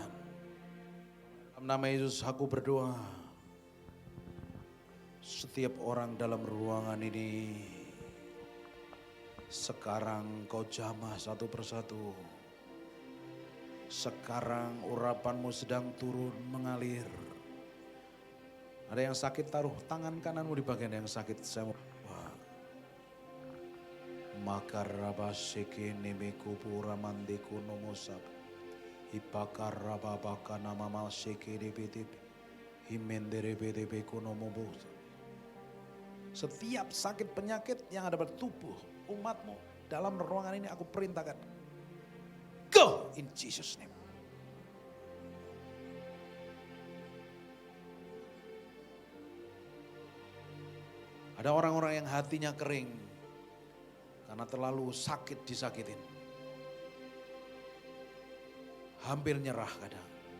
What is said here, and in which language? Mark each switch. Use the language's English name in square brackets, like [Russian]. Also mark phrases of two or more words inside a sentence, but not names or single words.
[Indonesian] Dalam nama Yesus aku berdoa. Setiap orang dalam ruangan ini sekarang kau jamah satu persatu. Sekarang urapanmu sedang turun mengalir. Ada yang sakit, taruh tangan kananmu di bagian yang sakit. Saya mau makarabaseke nemeku puramandeku nomosap. Ipakarababaka nama seke debetip. Himenderebedebeku nomobus. Setiap sakit penyakit yang ada pada tubuh umatmu dalam ruangan ini aku perintahkan. [English] Go in Jesus name. [Indonesian] Ada orang-orang yang hatinya kering karena terlalu sakit disakitin. Hampir nyerah kadang.